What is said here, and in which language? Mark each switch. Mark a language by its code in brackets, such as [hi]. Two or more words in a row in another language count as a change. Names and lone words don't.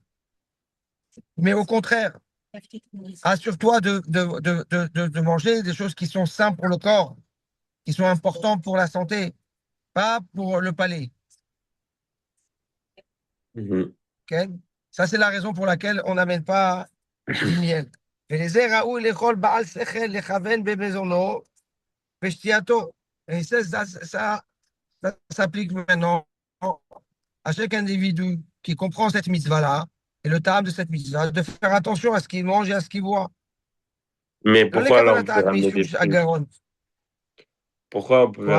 [fr] Mais au contraire, assure-toi de manger des choses qui sont saines pour le corps, qui sont importantes pour la santé, pas pour le palais. Mhm. Ok. Ça, c'est la raison pour laquelle on n'amène pas du miel. [he] ולזה ראוי לאכול בעל שכל לכוון במזונו ושתייתו. [fr] Et ça s'applique maintenant à chaque individu qui comprend cette mitzvah-là et le terme de cette mitzvah, de faire attention à ce qu'il mange et à ce qu'il boit. Mais [he] לא [fr] pourquoi alors on [he] לקבלת [fr] pouvait ramener des [he] מישוש [fr] fruits? [he] הגרון. [fr] Pourquoi on pouvait